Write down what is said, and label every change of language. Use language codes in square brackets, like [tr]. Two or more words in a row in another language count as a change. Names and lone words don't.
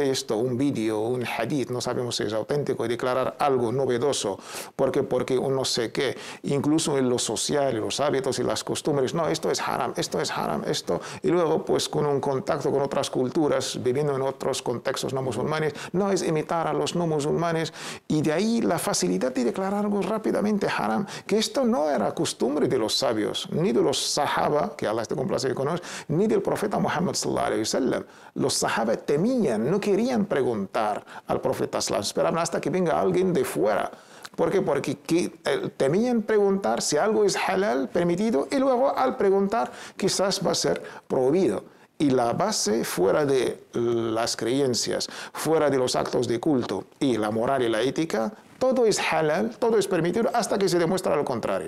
[es] de esto un vídeo, un hadith, no sabemos si es auténtico, y declarar algo novedoso, porque un no sé qué, incluso en lo social, los hábitos y las costumbres, no, esto es haram, esto, y luego pues con un contacto con otras culturas, viviendo en otros contextos no musulmanes, no es imitar a los no musulmanes, y de ahí la facilidad de declarar algo rápidamente haram, que esto no era costumbre de los sabios, ni de los sahaba, que Allah esté complacido con ellos, ni del profeta Muhammad [ar] صلى الله عليه وسلم. [es] Los sahaba temían, no querían preguntar al profeta [ar] صلى الله عليه وسلم, [es] esperaban hasta que venga alguien de fuera. ¿Por qué? Porque temían preguntar si algo es halal, permitido, y luego al preguntar quizás va a ser prohibido. Y la base fuera de las creencias, fuera de los actos de culto y la moral y la ética, todo es halal, todo es permitido hasta que se demuestra lo contrario.